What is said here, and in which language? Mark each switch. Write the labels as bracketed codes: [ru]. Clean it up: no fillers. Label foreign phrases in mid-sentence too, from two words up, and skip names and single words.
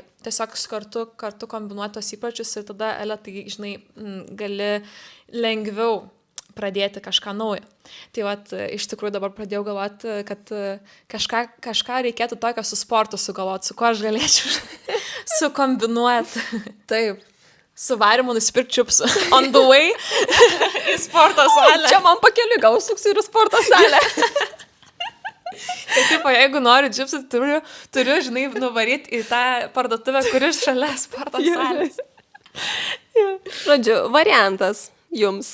[lt] Tiesiog kartu kombinuoti tos įpročius ir tada, tai, gali lengviau pradėti kažką naujo. Tai iš tikrųjų dabar pradėjau galvoti, kad kažką reikėtų tokio su sportu sugalvoti, su kuo aš galėčiau sukombinuoti. Taip. Su varimu nusipirkti čipsų. [en] On the way [lt] į sporto salę. Čia man pakeliui, gal suksiu ir į sporto salę. Tai jeigu noriu čipsų, turiu, nuvaryti į tą parduotuvę, kuri šalia sporto salės. Žodžiu, variantas jums.